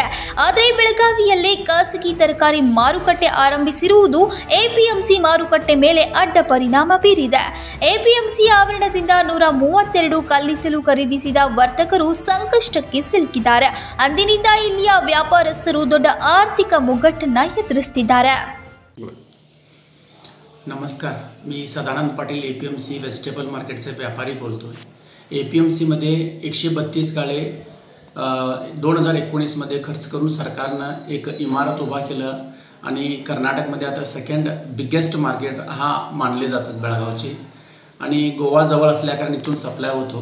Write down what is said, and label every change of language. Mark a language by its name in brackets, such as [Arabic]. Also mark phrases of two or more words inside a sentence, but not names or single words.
[Kannada] ಆದರೆ ಬೆಳಗಾವಿಯಲ್ಲೇ ಖಾಸಗಿ ತರಕಾರಿ ಮಾರುಕಟ್ಟೆ ಆರಂಭಿಸಿರುವುದು ಎಪಿಎಂಸಿ ಮಾರುಕಟ್ಟೆ ಮೇಲೆ ಅಡ್ಡ ಪರಿಣಾಮ ಬೀರಿದೆ. ಎಪಿಎಂಸಿ ಆವರಣದಿಂದ 132 ಕಲ್ಲಿದ್ದಲು ಖರೀದಿಸಿದ ವರ್ತಕರು ಸಂಕಷ್ಟಕ್ಕೆ ಸಿಲುಕಿದ್ದಾರೆ. ಅಂದಿನಿಂದ ಇಲ್ಲಿಯ ವ್ಯಾಪಾರಸ್ಥರು ದೊಡ್ಡ ಆರ್ಥಿಕ ಮುಗ್ಗಟ್ಟನ್ನು ಎದುರಿಸುತ್ತಿದ್ದಾರೆ. [Marathi] नमस्कार, मी सदानंद पाटील एपीएमसी [English] vegetable market [Marathi] व्यापारी बोलतो. एपीएमसीमध्ये 132 गाळे 2019 मध्ये खर्च करून सरकारनं एक इमारत उभा केलं आणि कर्नाटकमध्ये आता [English] second biggest market [Marathi] हा मानले जातात बेळगावचे आणि गोवा जवळ असल्याकारणे इथून सप्लाय होतो.